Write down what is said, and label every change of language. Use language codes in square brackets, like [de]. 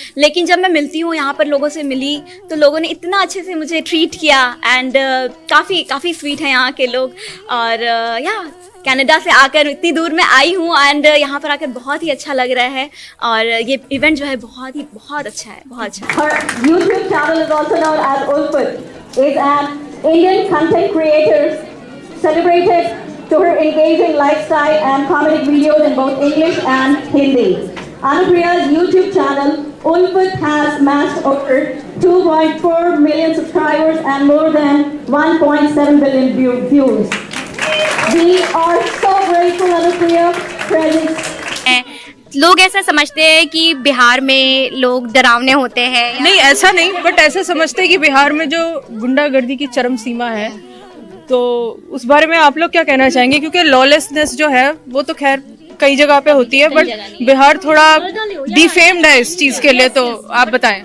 [hi] लेकिन जब मैं मिलती हूँ यहाँ पर लोगों से मिली तो लोगों ने इतना अच्छे से मुझे ट्रीट किया एंड काफ़ी स्वीट हैं यहाँ के लोग। और कनाडा से आकर इतनी दूर में आई हूँ एंड यहाँ पर आकर बहुत ही अच्छा लग रहा है और ये इवेंट जो है बहुत अच्छा है, बहुत अच्छा है। [en] Her YouTube channel is also known as Ulfat, is an Indian content creator celebrated to her engaging lifestyle and comedic videos in both English and Hindi. Anupriya's YouTube channel Ulfat has amassed over 2.4 million subscribers and more than 1.7 billion views. We are so grateful, Anupriya, presence. [hi] लोग ऐसा समझते हैं कि बिहार में लोग डरावने होते हैं। नहीं, ऐसा नहीं, बट ऐसा समझते हैं कि बिहार में जो गुंडागर्दी की चरम सीमा है, तो उस बारे में आप लोग क्या कहना चाहेंगे? क्योंकि लॉलेसनेस जो है वो तो खैर कई जगह पे होती है, बट बिहार थोड़ा डिफेम्ड है इस चीज के लिए, तो आप बताएं।